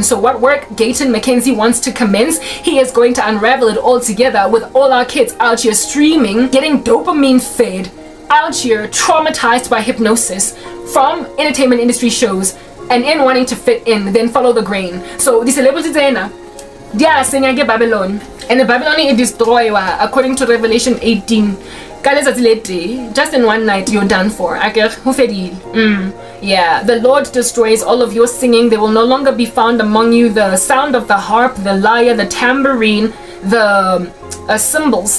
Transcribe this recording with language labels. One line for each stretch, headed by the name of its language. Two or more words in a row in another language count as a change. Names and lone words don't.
English: So what work Gayton Mackenzie wants to commence, he is going to unravel it all together with all our kids out here streaming, getting dopamine fed, out here traumatized by hypnosis from entertainment industry shows, and in wanting to fit in, then follow the grain. So the celebrities
Southern Sotho: dia senya ke
English: Babylon, and the Babylon is destroyed according to Revelation 18. Just in one night you're done for. Yeah, the Lord destroys all of your singing. There will no longer be found among you the sound of the harp, the lyre, the tambourine, the cymbals.